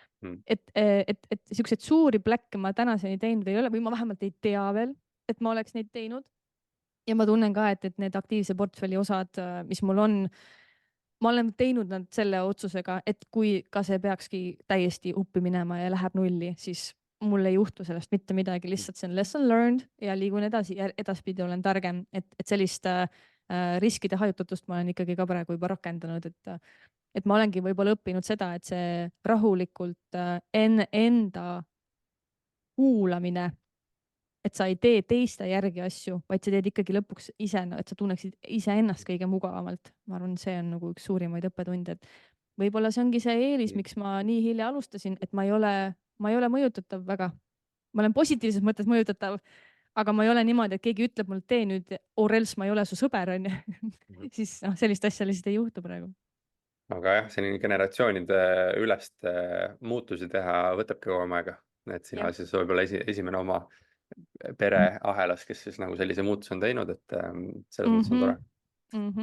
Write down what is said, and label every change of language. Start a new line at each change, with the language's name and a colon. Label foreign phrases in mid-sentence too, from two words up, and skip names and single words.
Estonian: Et siukseid suuri pläkke ma tänaseni teinud ei ole või ma vähemalt ei tea veel, et ma oleks neid teinud. Ja ma tunnen ka, et need aktiivse portfelli osad, mis mul on, ma olen teinud nad selle otsusega, et kui ka see peakski täiesti uppi minema ja läheb nulli, siis mul ei juhtu sellest mitte midagi, lihtsalt see on
English: lesson learned
Estonian: ja liigun edasi ja edaspidi olen targem, et sellist riskide hajutatust ma olen ikkagi ka praegu juba rakendanud, et ma olengi võib-olla õppinud seda, et see rahulikult enda kuulamine, et sa ei tee teiste järgi asju, vaid sa teed ikkagi lõpuks ise, et sa tunneksid iseennast kõige mugavamalt. Ma arvan, see on nagu üks suurimaid õppetunde, et võib-olla see ongi see eelis, miks ma nii hilja alustasin, et ma ei ole mõjutatav väga. Ma olen positiivses mõttes mõjutatav, aga ma ei ole niimoodi, et keegi ütleb mulle, tee nüüd,
English: or else
Estonian: ma ei ole su sõber, on ju. Siis sellist asja lihtsalt ei juhtu praegu. Aga jah, selline generatsioonide ülest muutusi teha võtabki kauem aega. Et sina siis võib-olla esimene oma pereahelas, kes siis nagu sellise muutuse on teinud, et selles mõttes on tore.